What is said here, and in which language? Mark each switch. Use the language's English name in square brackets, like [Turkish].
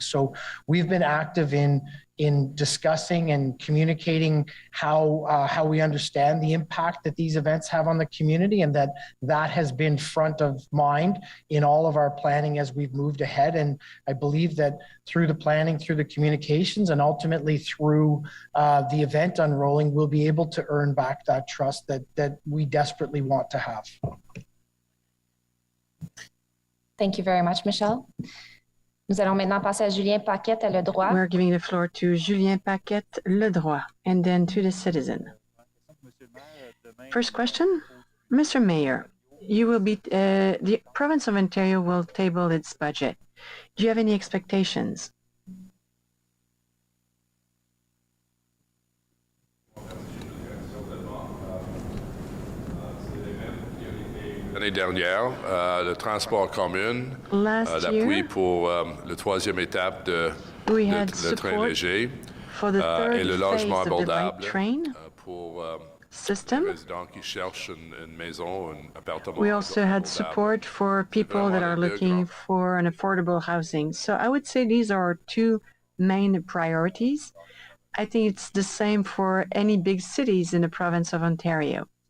[English] So we've been active in discussing and communicating how we understand the impact that these events have on the community, and that has been front of mind in all of our planning as we've moved ahead. And I believe that through the planning, through the communications, and ultimately through the event unrolling, we'll be able to earn back that trust that we desperately want to have. Thank you very much, Michelle. [French] Nous allons maintenant passer à Julien Paquette à Le Droit. [English] We're giving the floor to Julien Paquette, Le Droit, and then to the Citizen. First question, Mr. Mayor, the province of Ontario will table its budget. Do you have any expectations? [French] L'année dernière, le transport commun, l'appui pour la troisième étape de le train léger et le logement abordable pour les résidents qui cherchent une maison, un appartement. [English] We also had support for people that are looking for an affordable housing. So I would say these are two main priorities. I think it's the same for any big cities in the province of Ontario.